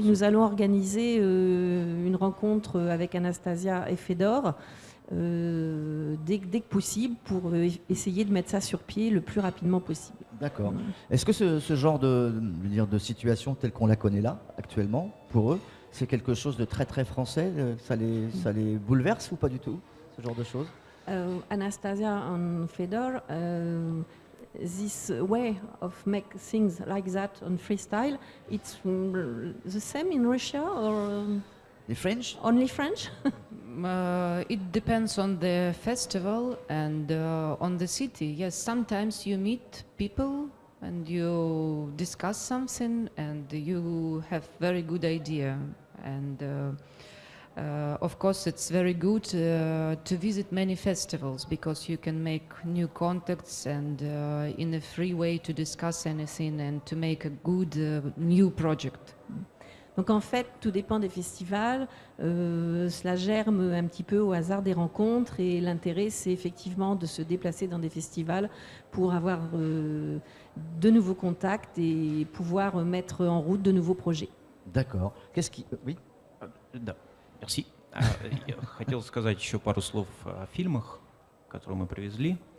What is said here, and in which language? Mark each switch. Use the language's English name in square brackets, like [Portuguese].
[French] Nous allons organiser une rencontre avec Anastasia et Fedor dès que possible pour essayer de mettre ça sur pied le plus rapidement possible. D'accord. Est-ce que ce genre de situation telle qu'on la connaît là, actuellement, pour eux, c'est quelque chose de très très français? Ça les bouleverse ou pas du tout, ce genre de choses? [English] Anastasia and Fedor, this way of make things like that on freestyle, it's the same in Russia or [French] Les French? [English] only French? It depends on the festival and on the city. Yes, sometimes you meet people and you discuss something and you have very good idea. And of course, it's very good to visit many festivals because you can make new contacts and in a free way to discuss anything and to make a good new project. [French] Donc en fait, tout dépend des festivals. Cela germe un petit peu au hasard des rencontres et l'intérêt, c'est effectivement de se déplacer dans des festivals pour avoir de nouveaux contacts et pouvoir mettre en route de nouveaux projets. D'accord. Qu'est-ce qui... Oui. [Russian] Да, [French] merci. [Russian] Я хотел сказать еще пару слов о фильмах, которые мы привезли.